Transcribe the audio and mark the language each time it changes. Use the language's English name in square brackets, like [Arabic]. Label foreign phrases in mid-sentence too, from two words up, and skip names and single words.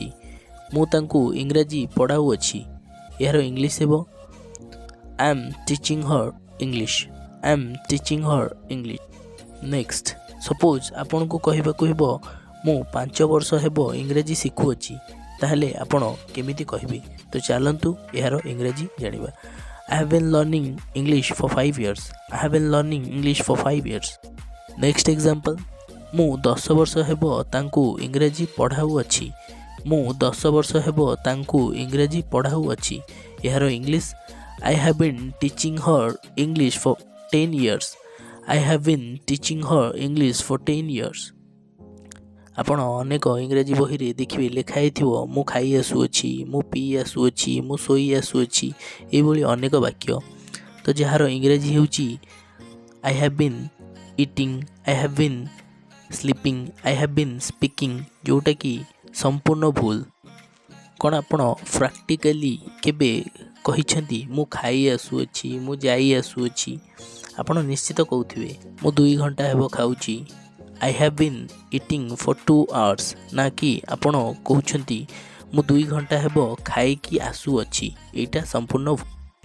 [Odia] ମୁଁ ତାଙ୍କୁ ଇଂରାଜୀ ପଢ଼ାଉଅଛି। ଏହାର ଇଂଲିଶ ହେବ [English] I am teaching her English. I am teaching her English. Next, suppose [Odia] ଆପଣଙ୍କୁ କହିବାକୁ ହେବ ମୁଁ 5 ବର୍ଷ ହେବ ଇଂରାଜୀ ଶିଖୁଅଛି, ତାହେଲେ ଆପଣ କେମିତି କହିବେ? ତ ଚାଲନ୍ତୁ ଏହାର ଇଂରାଜୀ ଜାଣିବା। [English] I have been learning English for 5 years. I have been learning English for 5 years. Next example, [Odia] ମୁଁ 10 ବର୍ଷ ହେବ ତାଙ୍କୁ ଇଂରାଜୀ ପଢ଼ାଉଅଛି। ମୁଁ 10 ବର୍ଷ ହେବ ତାଙ୍କୁ ଇଂରାଜୀ ପଢ଼ାଉଅଛି। ଏହାର ଇଂଲିଶ [English] I have been teaching her English for 10 years. I have been teaching her English for 10 years. [Odia] ଆପଣ ଅନେକ ଇଂରାଜୀ ବହିରେ ଦେଖିବେ ଲେଖା ହେଇଥିବ ମୁଁ ଖାଇ ଆସୁଅଛି, ମୁଁ ପିଇ ଆସୁଅଛି, ମୁଁ ଶୋଇ ଆସୁଅଛି, ଏଇଭଳି ଅନେକ ବାକ୍ୟ। ତ ଯାହାର ଇଂରାଜୀ ହେଉଛି [English] I have been eating, I have been sleeping, I have been speaking, [Odia] ଯେଉଁଟାକି ସମ୍ପୂର୍ଣ୍ଣ ଭୁଲ। କ'ଣ ଆପଣ ପ୍ରାକ୍ଟିକାଲି କେବେ କହିଛନ୍ତି ମୁଁ ଖାଇ ଆସୁଅଛି, ମୁଁ ଯାଇ ଆସୁଅଛି? ଆପଣ ନିଶ୍ଚିତ କହୁଥିବେ ମୁଁ 2 ଘଣ୍ଟା ହେବ ଖାଉଛି। [English] I have been eating for 2 hours, [Odia] ନା କି ଆପଣ କହୁଛନ୍ତି ମୁଁ 2 ଘଣ୍ଟା ହେବ ଖାଇକି ଆସୁଅଛି। ଏଇଟା ସମ୍ପୂର୍ଣ୍ଣ ଭୁଲ।